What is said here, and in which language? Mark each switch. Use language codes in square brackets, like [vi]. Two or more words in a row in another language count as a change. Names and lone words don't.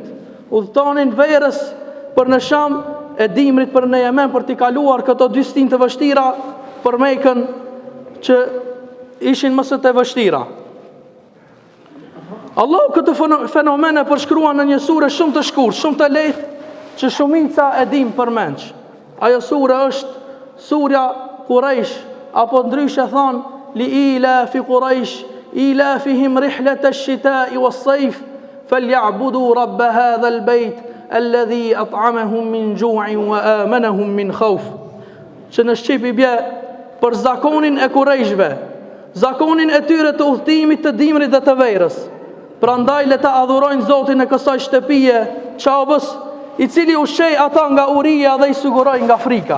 [sq] Udhtonin verës për në Sham, e dimrit për në Yemen, për t'i kaluar këto dy stinë të vështira për Mekën që ishin mëse të vështira. Allahu këtë fenomene përshkruan në një sure shumë të shkurtë, shumë të lehtë, që shumica e dim përmend. Ajo sure është surja Quraysh, apo ndryshe thon [ar] لإيلاف قريش إيلافهم رحلة الشتاء والصيف فليعبدوا رب هذا البيت الذي أطعمهم من جوع وآمنهم من خوف. [sq] Që në shqip i bje për zakonin e Qurayshve, zakonin e tyre të udhëtimit të dimrit dhe të verës. Prandaj le ta adhurojnë Zotin e kësaj shtëpie, Qabës, i cili ushqej ata nga uria dhe i siguroi nga frika.